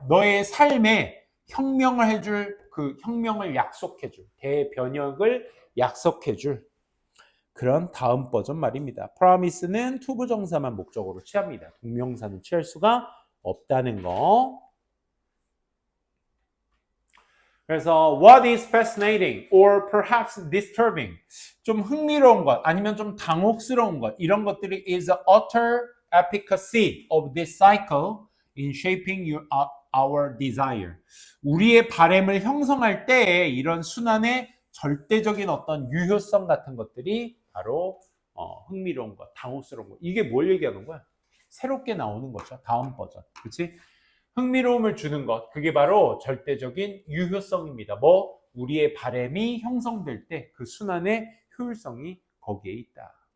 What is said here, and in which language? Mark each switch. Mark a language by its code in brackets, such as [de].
[ko] 너의 삶에 혁명을 해줄, 그 혁명을 약속해줄, 대변혁을 약속해줄 그런 다음 버전 말입니다. promise는 투부정사만 목적으로 취합니다. 동명사는 취할 수가 없다는 거. [en] 그래서 what is fascinating or perhaps disturbing, [ko] 좀 흥미로운 것 아니면 좀 당혹스러운 것, 이런 것들이 [en] is the utter efficacy of this cycle in shaping our desire. [ko] 우리의 바램을 형성할 때 이런 순환의 절대적인 어떤 유효성 같은 것들이 바로 흥미로운 것, 당혹스러운 것. 이게 뭘 얘기하는 거야? 새롭게 나오는 거죠. 다음 버전. 그렇지? 흥미로움을 주는 것. 그게 바로 절대적인 유효성입니다. 우리의 바램이 형성될 때 그 순환의 효율성이 거기에 있다.